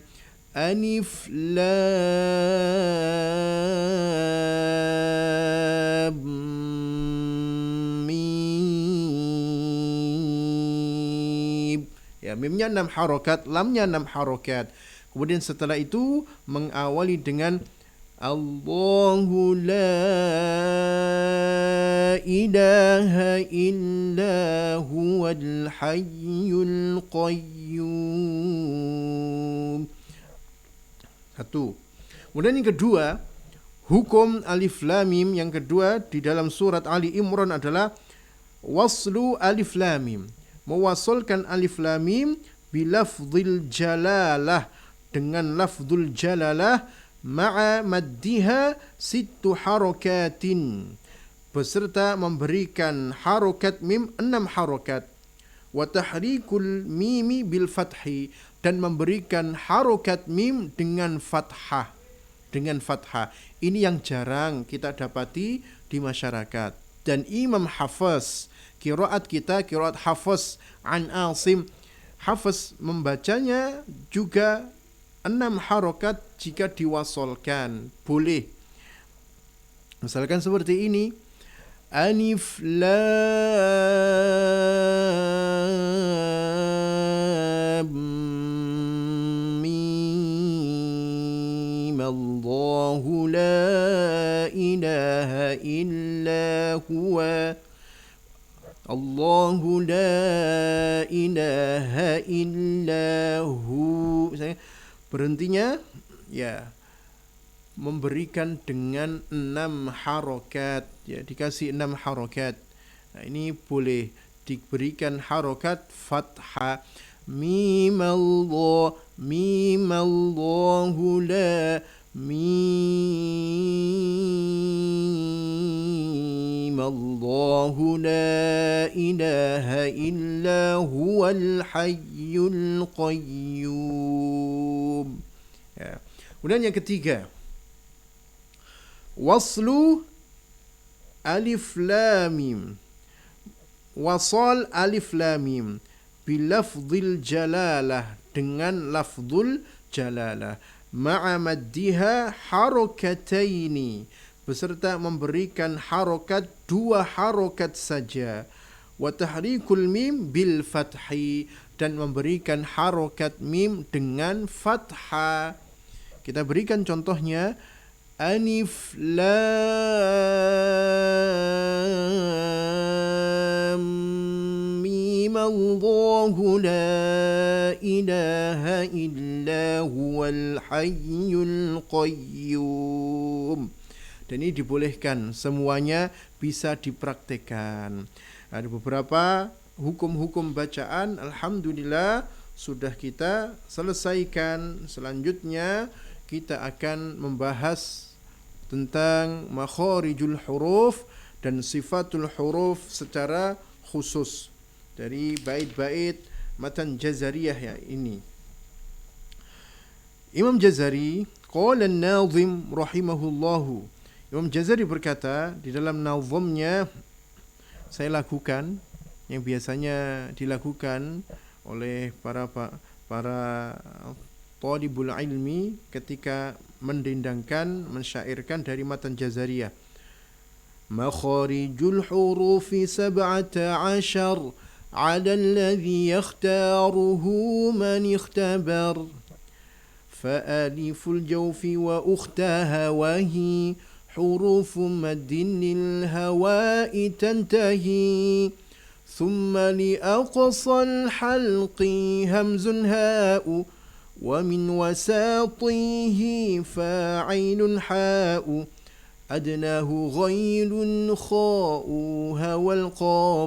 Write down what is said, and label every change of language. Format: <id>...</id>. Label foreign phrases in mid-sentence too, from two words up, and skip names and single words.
<ar>ألف لام ميم.</ar> <id>Ya, mimnya 6 harokat, lamnya 6 harokat. Kemudian setelah itu mengawali dengan</id> <ar>الله لا إله إلا هو الحي القيوم.</ar> <id>Satu. Kemudian yang kedua, hukum alif lam mim yang kedua di dalam surat Ali Imran adalah</id> <ar>وصل ألف لام ميم.</ar> <id>Mewasalkan</id> <ar>ألف لام ميم بلفظ الجلالة,</ar> <id>dengan</id> <ar>لفظ الجلالة, مع مدها ست حركات,</ar> <id>beserta memberikan harokat mim 6 harokat,</id> <ar>وتحريك الميم بالفتح,</ar> <id>dan memberikan harokat mim dengan fathah, ini yang jarang kita dapati di masyarakat. Dan Imam Hafiz, qiraat kita qiraat Hafiz an Asim, Hafiz membacanya juga 6 harokat jika diwasolkan, boleh. Misalkan seperti ini,</id> <ar>ألف لام ميم الله لا إله إلا هو الله لا إله إلا هو.</ar> <id>Berhentinya ya memberikan dengan 6 harokat, ya dikasih 6 harokat. Nah, ini boleh diberikan harokat fathah, mim Allah,</id> <ar>ميم الله لا ميم الله لا إله إلا هو الحي القيوم.</ar> <id>Ya. Kemudian yang ketiga,</id> <ar>وصل ألف لام ميم وصل ألف لام ميم بلفظ الجلالة,</ar> <id>dengan</id> <ar>لفظ الجلالة, مع مدها حركتين,</ar> <id>beserta memberikan harokat 2 harokat saja,</id> <ar>وتحريك الميم بالفتح,</ar> <id>dan memberikan harokat mim dengan fathah. Kita berikan contohnya,</id> <ar>ألف لام ميم الله لا إله إلا هو الحي القيوم.</ar> <id>Dan ini dibolehkan, semuanya bisa dipraktekkan. Ada beberapa hukum-hukum bacaan, alhamdulillah sudah kita selesaikan. Selanjutnya kita akan membahas tentang</id> <ar>مخارج الحروف</ar> <id>dan</id> <ar>صفات الحروف</ar> <id>secara khusus dari bait-bait matan Jazariyah ya ini. Imam Jazari,</id> <ar>قال الناظم رحمه الله,</ar> <id>Imam Jazari berkata di dalam nazamnya, saya lakukan yang biasanya dilakukan oleh para</id> <ar>طالب العلم</ar> <id>ketika mendendangkan, mensyairkan dari matan Jazariyah.</id> <ar>مخارج الحروف 17 على الذي يختاره من اختبر فألف الجوف وأختاها وهي حروف مد هواء تنتهي ثم لأقصى الحلق همز هاء, ومن وساطه فاعل حاء، أدناه غيل خاء هوى القاف،</ar>